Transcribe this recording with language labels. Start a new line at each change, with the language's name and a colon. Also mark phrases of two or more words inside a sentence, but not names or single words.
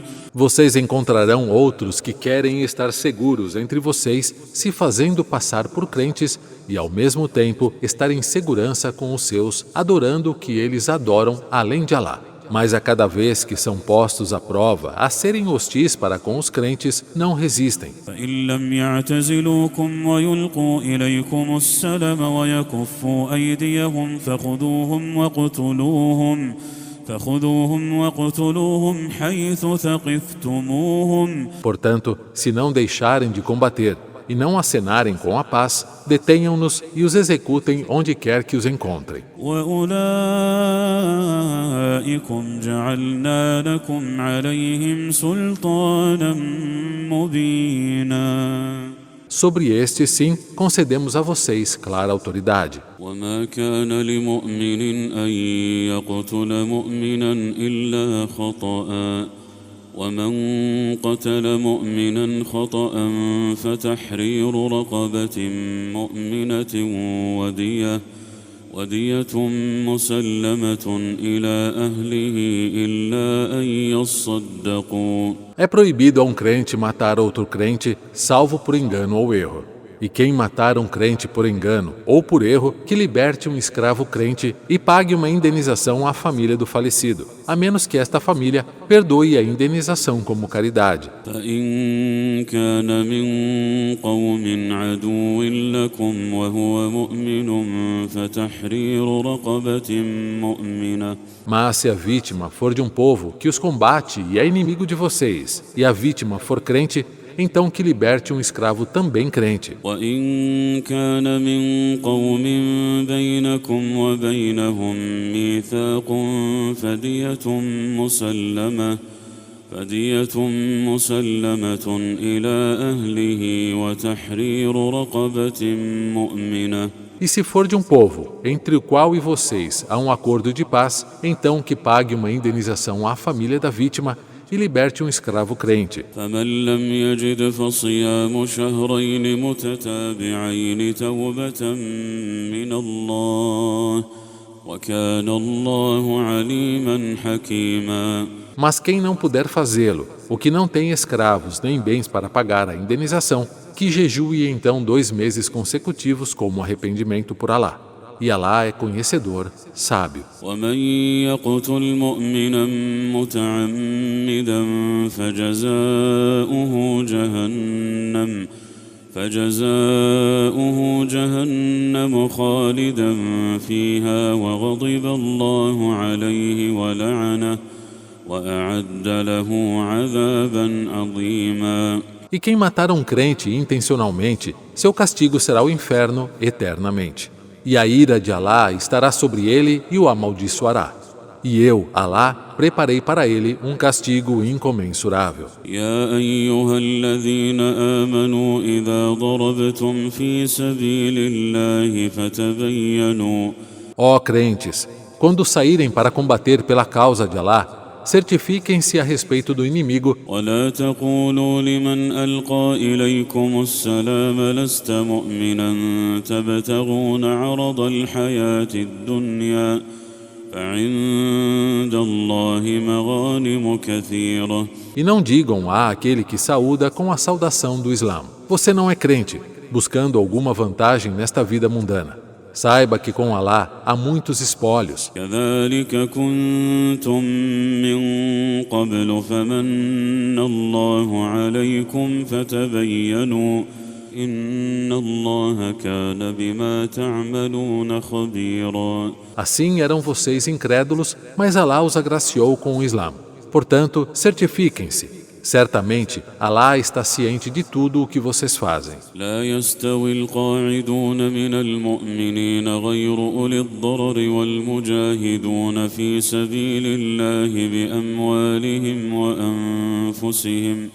Portuguese: Vocês encontrarão outros que querem estar seguros entre vocês, se fazendo passar por crentes e, ao mesmo tempo, estar em segurança com os seus, adorando o que eles adoram além de Alá. Mas a cada vez que são postos à prova, a serem hostis para com os crentes, não resistem.
Arabic: فإن لم يعتزلوكم ويلقوا إليكم السلم ويكفوا أيديهم فخذوهم وقتلوهم حيث ثقفتموهم.
Portuguese: Portanto, se não deixarem de combater e não acenarem com a paz, detenham-nos e os executem onde quer que os encontrem.
Arabic: وأولئكم جعلنا لكم عليهم سلطانا مبينا.
Portuguese: Sobre este, sim, concedemos a vocês clara autoridade.
Arabic: وما كان لمؤمن أن يقتل مؤمنا إلا خطأ ومن قتل مؤمنا خطأ فتحرير رقبة مؤمنة ودية مسلمة إلى أهله إلا أن يصدقوا.
Portuguese: É proibido a um crente matar outro crente, salvo por engano ou erro. E quem matar um crente por engano ou por erro, que liberte um escravo crente e pague uma indenização à família do falecido, a menos que esta família perdoe a indenização como caridade.
Arabic: فإن كان من قوم عدو لكم وهو مؤمن فتحرير رقبة مؤمنة.
Portuguese: Mas se a vítima for de um povo que os combate e é inimigo de vocês, e a vítima for crente, então que liberte um escravo também crente.
Arabic: وإن كان من قوم بينكم وبينهم ميثاق فدية مسلمة إلى أهله وتحرير رقبة مؤمنة.
Portuguese: E se for de um povo, entre o qual e vocês há um acordo de paz, então que pague uma indenização à família da vítima e liberte um escravo crente.
Arabic: فمن لم يجد فصيام شهرين متتابعين توبة من الله وكان الله عليما حكيما.
Portuguese: Mas quem não puder fazê-lo, o que não tem escravos nem bens para pagar a indenização, que jejue então 2 meses consecutivos como arrependimento por Alá. E Alá é conhecedor, sábio.
Arabic: ومن يقتل مؤمنا متعمدا فجزاؤه جهنم خالدا فيها وغضب الله عليه ولعنه وأعد له عذابا عظيما.
Portuguese: E quem matar um crente intencionalmente, seu castigo será o inferno eternamente. E a ira de Alá estará sobre ele e o amaldiçoará. E eu, Alá, preparei para ele um castigo incomensurável.
Arabic: يا أيها الذين آمنوا إذا ضربتم في سبيل الله فتبينوا.
Portuguese: Ó crentes, quando saírem para combater pela causa de Alá, certifiquem-se a respeito do inimigo.
Arabic: ولا تقولوا لمن ألقى إليكم السلام لست مؤمنا تبتغون عرض الحياة الدنيا فعند الله مغانم كثيرة.
Portuguese: E não digam a aquele que saúda com a saudação do Islã: você não é crente, buscando alguma vantagem nesta vida mundana. Saiba que com Alá há muitos espólios.
Arabic: كذلك كنتم من قبل فمن الله عليكم فتبينوا إن الله كان بما تعملون خبيرا.
Portuguese: Assim eram vocês incrédulos, mas Alá os agraciou com o Islã. Portanto, certifiquem-se. Certamente, Alá está ciente de tudo o que vocês fazem.
Arabic: لا يستوي القاعدون من المؤمنين غير أولي الضرر والمجاهدون في سبيل الله بأموالهم وأنفسهم.